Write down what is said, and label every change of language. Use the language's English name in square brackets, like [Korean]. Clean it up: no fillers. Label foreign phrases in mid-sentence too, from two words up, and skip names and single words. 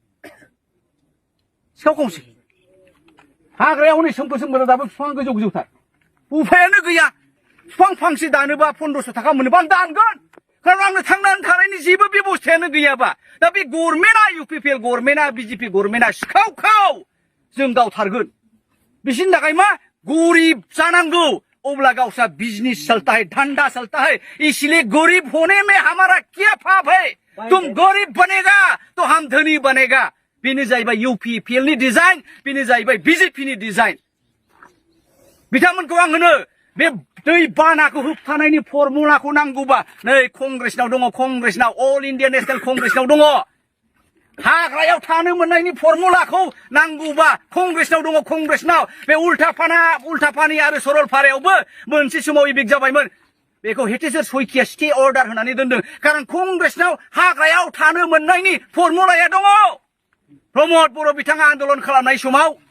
[Bodo] सिखाव खंसे हाग्रायाव हनै सोमखोर दाबो बिफां गोजौ गोजौथार उफायानो गैया बिफां फांसे दानोबा 1500 थाखा मोनोबा आं दानगोन खारन आंनो थांनानै थानायनि जेबो बेबस्थायानो गैयाबा दा बे गभर्नमेन्टआ इउपिपिएल गभर्नमेन्टआ बिजेपि गभर्नमेन्टआ सिखाव जों गावथारगोन बिसिनि थाखाय मा गरिब जानांगौ अब्ला गावसा [Hindi] बिजनेस चलता है धंधा चलता है इसलिए गरीब होने में हमारा क्या पाप है तुम गरीब बनेगा तो हम धनी बनेगा [Bodo] बेनो जाहैबाय इउपिपिएल नि डिजाइन बेनो जाहैबाय बिजेपि नि डिजाइन बिथांमोनखौ आं होनो बे दै बानाखौ होबथानायनि फर्मुलाखौ नांगौबा नै कंग्रेसनाव दङ कंग्रेसनाव अल इन्डिया नेशनेल कंग्रेसनाव दङ हाग्रायाव थानो मोननायनि फर्मुलाखौ नांगौबा कंग्रेसनाव दङ कंग्रेसनाव बे उल्टापानि आरो सरलपारायावबो मोनसे समाव इबिक जाबायमोन बेखौ हेटेसर सयकिया स्टे अर्डार होनानै दोनदों खारन कंग्रेसनाव हाग्रायाव थानो मोननायनि फर्मुलाया दङ प्रमद बर' बिथाङा आन्दोलन खालामनाय समाव